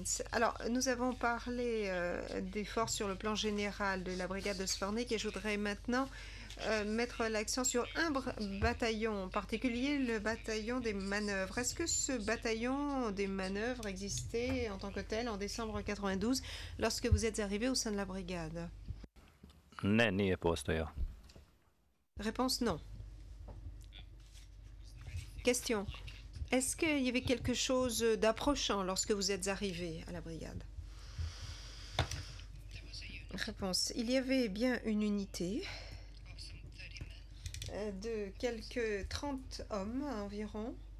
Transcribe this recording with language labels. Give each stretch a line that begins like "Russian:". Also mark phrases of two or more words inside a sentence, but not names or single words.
French: Alors, nous avons parlé des forces sur le plan général de la brigade de Zvornik et je voudrais maintenant mettre l'accent sur un bataillon en particulier, le bataillon des manœuvres. Est-ce que ce bataillon des manœuvres existait en tant que tel en décembre 92 lorsque vous êtes arrivé au sein de la brigade?
Serbian: Ne, nije postojao.
French: Réponse non. Question. Est-ce qu'il y avait quelque chose d'approchant lorsque vous êtes arrivé à la brigade? Réponse. Il y avait bien une unité de quelques 30 hommes environ.